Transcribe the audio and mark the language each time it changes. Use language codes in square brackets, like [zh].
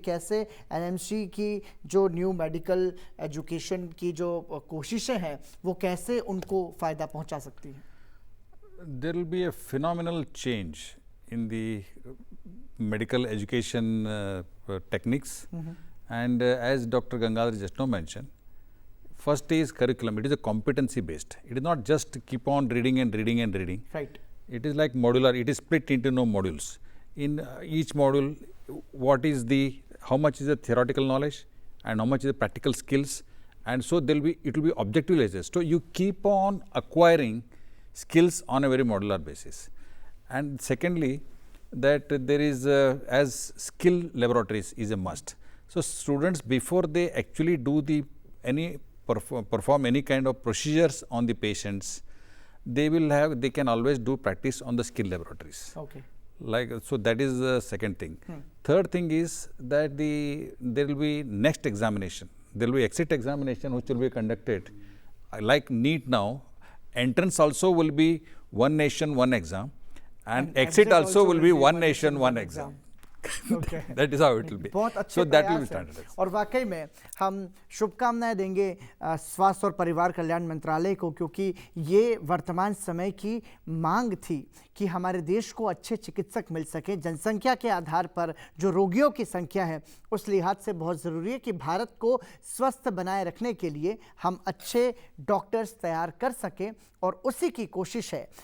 [hi] कैसे एनएमसी की जो न्यू मेडिकल एजुकेशन की जो कोशिशें हैं वो कैसे उनको फ़ायदा पहुंचा सकती हैं? [en] There will be a phenomenal change in the medical education techniques, and as doctor Gangadhar just now mentioned, first is curriculum. It is a competency based. It is not just keep on reading and reading and reading. Right. It is like modular. It is split into no modules. In each module, what is the, how much is the theoretical knowledge and how much is the practical skills, and so it will be objectively assessed. So you keep on acquiring skills on a very modular basis. And secondly, that there is as skill laboratories is a must. So students, before they actually do perform any kind of procedures on the patients, they can always do practice on the skill laboratories. Okay. So that is the second thing. Third thing is that there will be next examination. There will be exit examination which will be conducted. Like NEET now, entrance also will be one nation, one exam, and exit also will be one nation, one exam. Okay. That is how it will be. [hi] बहुत अच्छे [en] So that will be [hi] प्रयास है। [en] standardized. [hi] और वाकई में हम शुभकामनाएं देंगे स्वास्थ्य और परिवार कल्याण मंत्रालय को, क्योंकि ये वर्तमान समय की मांग थी कि हमारे देश को अच्छे चिकित्सक मिल सके। जनसंख्या के आधार पर जो रोगियों की संख्या है उस लिहाज से बहुत ज़रूरी है कि भारत को स्वस्थ बनाए रखने के लिए हम अच्छे डॉक्टर्स तैयार कर सकें, और उसी की कोशिश है।